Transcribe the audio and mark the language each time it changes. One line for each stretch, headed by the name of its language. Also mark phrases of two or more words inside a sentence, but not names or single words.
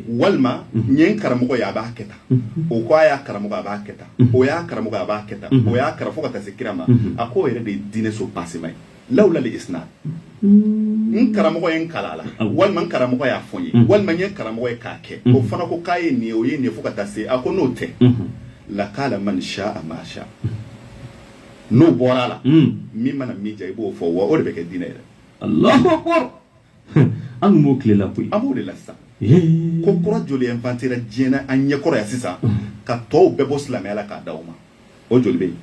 Bambara: walima n ye n karamɔgɔ ye a b'a kɛ tan o ko a y'a karamɔgɔ a b'a kɛ tan o y'a karamɔgɔ a b'a kɛ tan o y'a karamɔgɔ fo ka taa se kira ma a ko o yɛrɛ de ye diinɛ surpassement ye
Arabic: lawla li isnad
Bambara: n karamɔgɔ ye n kala la walima n karamɔgɔ y'a fɔ n ye walima n ye karamɔgɔ ye k'a kɛ o fana ko k'a ye nin ye o ye nin ye fo ka taa se a ko n'o tɛ la k'ala
Arabic: man sha'a ma sha'a
Bambara: n'o bɔra la min mana min ja i b'o fɔ wa o de bɛ kɛ diinɛ yɛrɛ
Arabic: Allahu akbar
Bambara: an kun b'o tile la koyi an b'o de la sisan ko kura joli inventera diɲɛ na an ɲɛkɔrɔ yan sisan ka tɔw bɛɛ bɔ silamɛya la k'a da o ma o joli bɛ yen